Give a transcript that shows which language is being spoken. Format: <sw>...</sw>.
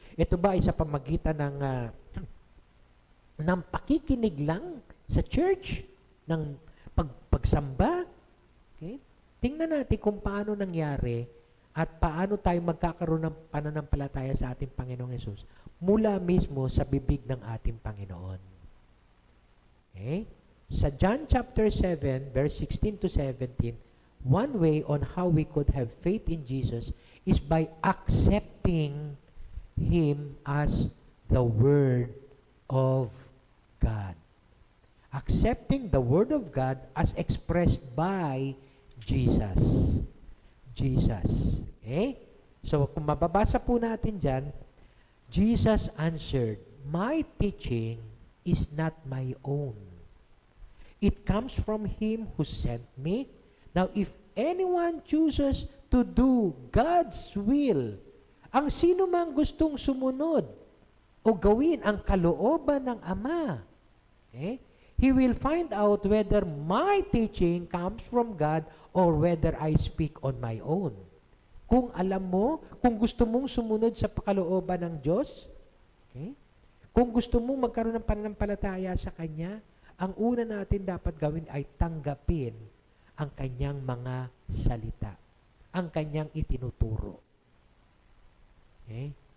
<tl>Ito ba ay sa pamagitan ng pakikinig lang sa church? Ng pagsamba? Okay? Tingnan natin kung paano nangyari at paano tayo magkakaroon ng pananampalataya sa ating Panginoong Yesus mula mismo sa bibig ng ating Panginoon. Okay?</tl> <en>Sa John chapter 7, verse 16 to 17, one way on how we could have faith in Jesus is by accepting Him as the Word of God. Accepting the Word of God as expressed by Jesus. Jesus. Okay? So,</en> <tl>kung mababasa po natin dyan,</tl> <en>Jesus answered, "My teaching is not my own. It comes from Him who sent me. Now, if anyone chooses to do God's will,"</en> <tl>ang sino mang gustong sumunod o gawin ang kalooban ng Ama, okay?</tl> <en>He will find out whether my teaching comes from God or whether I speak on my own.</en> <tl>Kung alam mo, kung gusto mong sumunod sa kalooban ng Diyos, okay? Kung gusto mong magkaroon ng pananampalataya sa Kanya, ang una natin dapat gawin ay tanggapin ang Kanyang mga salita, ang Kanyang itinuturo. Okay?</tl>